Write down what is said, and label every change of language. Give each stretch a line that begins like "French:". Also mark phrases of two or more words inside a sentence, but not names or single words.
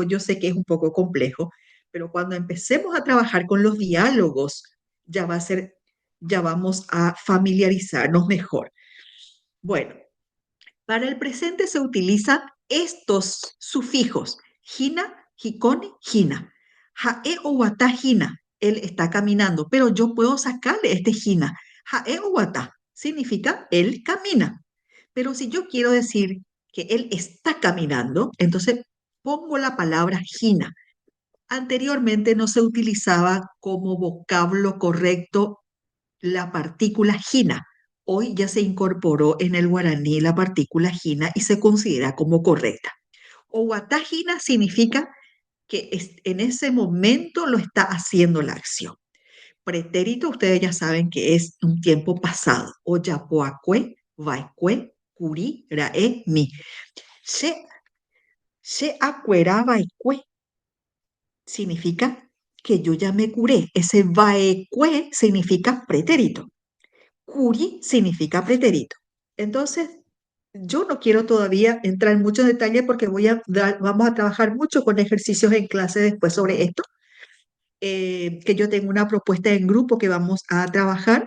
Spanish: Yo sé que es un poco complejo, pero cuando empecemos a trabajar con los diálogos, ya va a ser, ya vamos a familiarizarnos mejor. Bueno, para el presente se utilizan estos sufijos: jina,
Guarani: jicone, jina. Jae o wata jina.
Spanish: Él está caminando, pero yo puedo sacarle este jina.
Guarani: Jae o wata
Spanish: significa él camina. Pero si yo quiero decir que él está caminando, entonces pongo la palabra jina. Anteriormente no se utilizaba como vocablo correcto la partícula jina. Hoy ya se incorporó en el guaraní la partícula jina y se considera como correcta. Owatajina significa que en ese momento lo está haciendo la acción. Pretérito, ustedes ya saben que es un tiempo pasado.
Guarani: Oyapoacue, vaikue, curi, rae, mi. Se acuera vaikue
Spanish: significa que yo ya me curé. Ese vaikue significa pretérito. Curi significa pretérito. Entonces, yo no quiero todavía entrar en muchos detalles porque vamos a trabajar mucho con ejercicios en clase después sobre esto, que yo tengo una propuesta en grupo que vamos a trabajar.